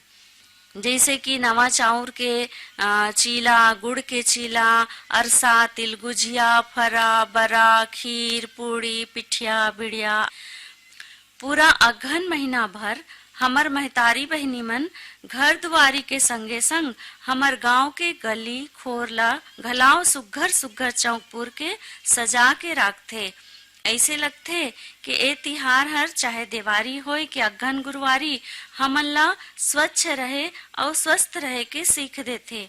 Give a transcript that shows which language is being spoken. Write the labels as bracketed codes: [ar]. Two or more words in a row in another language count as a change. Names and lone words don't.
[hne] जैसे कि नवा चाउर के चीला, गुड़ के चीला, अरसा, तिल गुजिया, फरा, बरा, खीर, पूड़ी, पिठिया, बिड़िया। पूरा अघन महीना भर हमर महतारी बहनी मन घर दुआरी के संगे संग हमर गांव के गली खोरला घलाव सुघर सुघर चौकपुर के सजा के रखथे। ऐसे लगथे कि ए तिहार हर चाहे देवारी होय कि अघन गुरुवारी हमन ला स्वच्छ रहे और स्वस्थ रहे के सीख देथे।